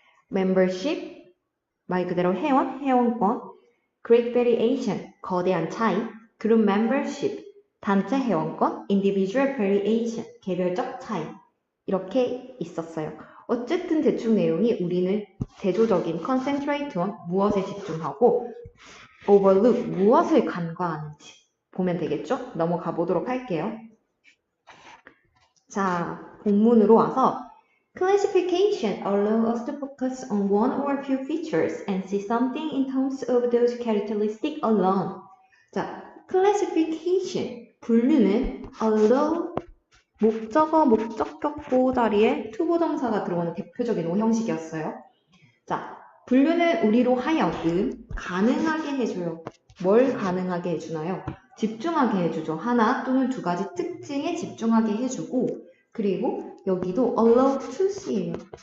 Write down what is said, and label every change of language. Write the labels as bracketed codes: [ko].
[ko] membership, 말 그대로 회원권, great variation, 거대한 차이, group membership, 단체 회원권, individual variation, 개별적 차이 이렇게 있었어요. 어쨌든 대충 내용이 우리는 대조적인 concentrate on 무엇에 집중하고 overlook 무엇을 간과하는지 보면 되겠죠? 넘어가 보도록 할게요. [en] 자, 본문으로 와서 Classification allows us to focus on one or few features and see something in terms of those characteristics alone. [ko] 자, classification, 분류는 allow, 목적어, 목적격 보호 자리에 투부정사가 들어오는 대표적인 오형식이었어요. 자, 분류는 우리로 하여금 가능하게 해줘요. 뭘 가능하게 해주나요? 집중하게 해주죠. 하나 또는 두 가지 특징에 집중하게 해주고, 그리고 여기도 allow to see예요.